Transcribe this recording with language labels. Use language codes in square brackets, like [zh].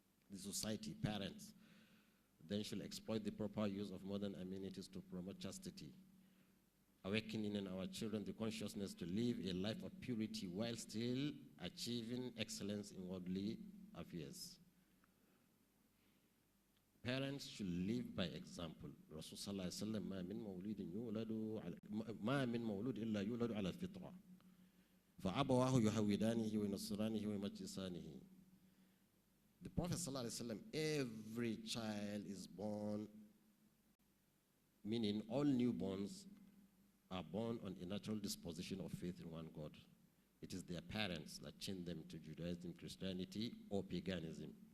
[en] The society, parents, then shall exploit the proper use of modern amenities to promote chastity, awakening in our children the consciousness to live a life of purity while still achieving excellence in worldly affairs. Parents should live by example. [ar] Rasul sallallahu alaihi wasallam, ما من مولود إلا يولد على الفطرة فأبواه يهودانه وينصرانه ويمجسانه. [en] The Prophet sallallahu alaihi wasallam, every child is born, meaning all newborns are born on a natural disposition of faith in one God. It is their parents that change them to Judaism, Christianity, or paganism.